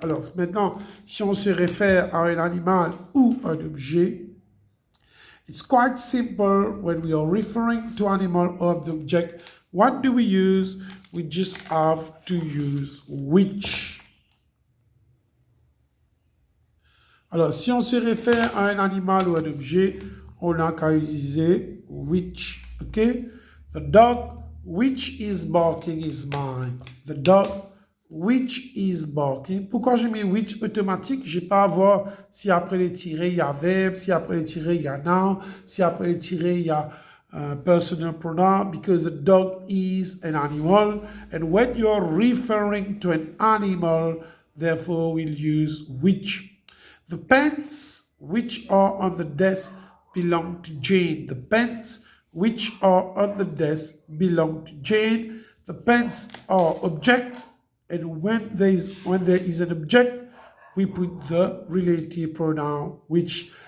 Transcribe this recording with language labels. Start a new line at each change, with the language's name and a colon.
French: Alors maintenant, si on se réfère à un animal ou un objet,
English: it's quite simple when we are referring to animal or object. What do we use? We just have to use which.
French: Alors, si on se réfère à un animal ou un objet, on n'a qu'à utiliser which. OK?
English: The dog which is barking is mine. The dog which is barking.
French: Pourquoi je mets which automatique? Je n'ai pas à voir si après les tirés, il y a verbe, si après les tirés, il y a noun, si après les tirés, il y a personal pronoun,
English: because the dog is an animal. And when you're referring to an animal, therefore we'll use which. The pens which are on the desk belong to Jane. The pens which are on the desk belong to Jane. The pens are object, and when there is an object, we put the relative pronoun which.